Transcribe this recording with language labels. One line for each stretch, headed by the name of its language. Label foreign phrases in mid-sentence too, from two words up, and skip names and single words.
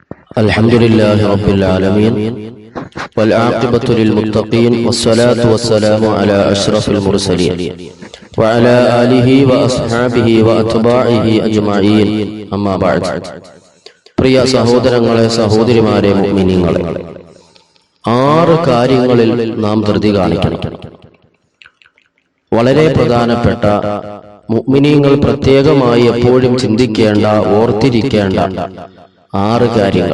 Arabic: الحمد لله رب العالمين والعاقبة للمتقين والصلاة والسلام على أشرف المرسلين وعلى آله وأصحابه وأتباعه أجمعين أما بعد.
Malayalam: പ്രിയ സഹോദരങ്ങളെ സഹോദരിമാരെ മുഅ്മിനീങ്ങളെ, 6 കാര്യങ്ങളിൽ നാം ധൃതി കാണിക്കണം. വളരെ പ്രധാനപ്പെട്ട മുഅ്മിനീങ്ങൾ പ്രത്യേകമായി എപ്പോഴും ചിന്തിക്കേണ്ട, ഓർത്തിരിക്കേണ്ട 6 കാര്യങ്ങൾ.